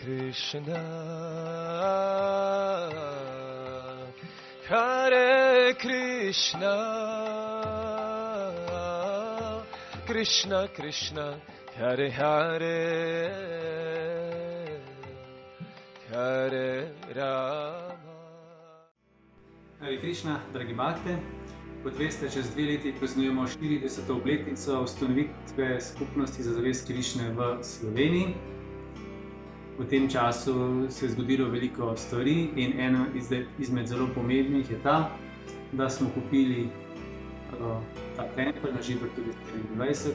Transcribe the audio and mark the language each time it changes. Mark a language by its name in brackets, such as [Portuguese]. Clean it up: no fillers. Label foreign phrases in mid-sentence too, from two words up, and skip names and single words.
[Slovenian] Krishna, Hare Krishna, Krishna Krishna, Hare Hare, Hare Rama. Hare Krishna, dragi bakte. Kot veste, čez 2 leti praznujemo 40. obletnico ustanovitve Skupnosti za zavest Krišne v Sloveniji. V tem času se je zgodilo veliko stvari in ena izmed zelo pomembnih je ta, da smo kupili ta tempelj na Žibertu 24.